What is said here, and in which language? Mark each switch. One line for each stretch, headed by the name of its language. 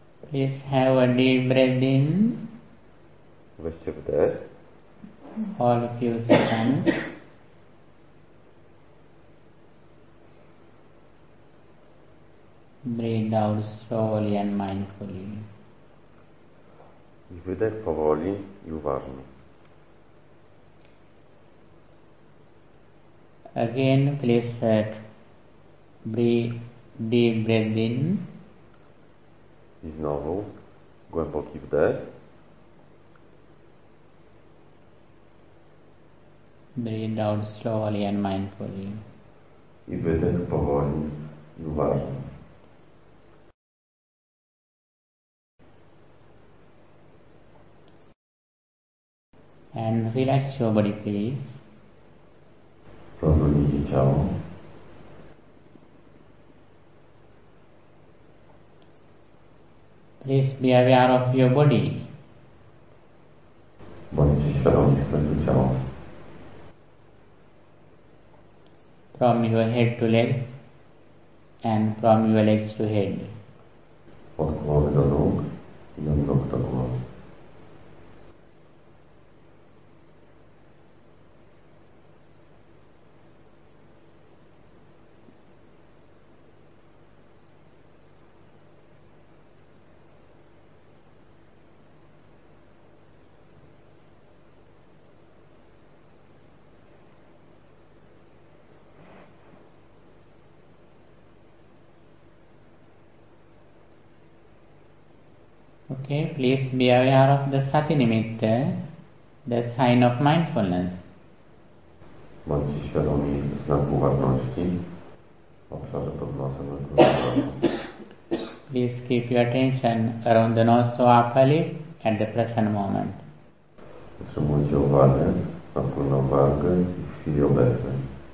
English: Please have a deep breath in.
Polish: Weźcie wdech.
English: Hold a few seconds. Breathe out slowly and mindfully.
Polish: I wydech powoli i uważnie.
English: Again, please breathe deep breath in.
Polish: I znowu głęboki wdech.
English: Breathe out slowly and mindfully.
Polish: I wydech powoli i uważnie.
English: And relax your body, please.
Polish: Rozluźnijcie ciało.
English: Please be aware of your body.
Polish: Bądźcie świadomi swojego ciała.
English: From your head to leg and from your legs to head.
Polish: Od głowy do nóg i od nóg do głowy.
English: Okay, please be aware of the sati nimitta, the sign of mindfulness.
Polish: Bądźcie świadomi znaku uważności w obszarze pod nosem i pod nosem.
English: Please keep your attention around the nose or upper lip at the present moment.
Polish: Utrzymujcie uwagę, ogólną wagę i w chwili obecnej.